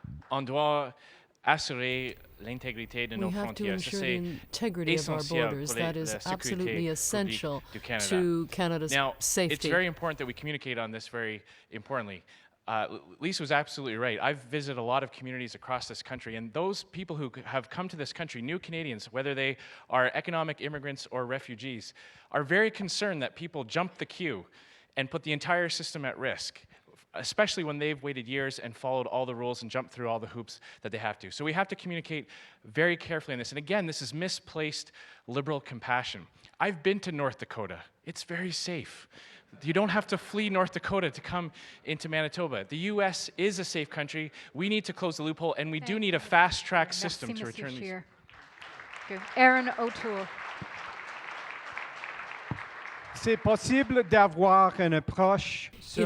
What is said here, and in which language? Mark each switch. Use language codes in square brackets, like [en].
[fr] On doit assurer l'intégrité de nos [en] We have to [fr] frontières. [en] ensure the integrity of our borders. That is absolutely essential to Canada's safety. It's very important that we communicate on this very importantly. Lisa was absolutely right. I've visited a lot of communities across this country, and those people who have come to this country, new Canadians, whether they are economic immigrants or refugees, are very concerned that people jump the queue and put the entire system at risk, especially when they've waited years and followed all the rules and jumped through all the hoops that they have to. So we have to communicate very carefully on this. And again, this is misplaced liberal compassion. I've been to North Dakota. It's very safe. You don't have to flee North Dakota to come into Manitoba. The U.S. is a safe country. We need to close the loophole, and we do need a fast-track system to return these. Good. Aaron O'Toole. [fr] C'est possible d'avoir une approche sur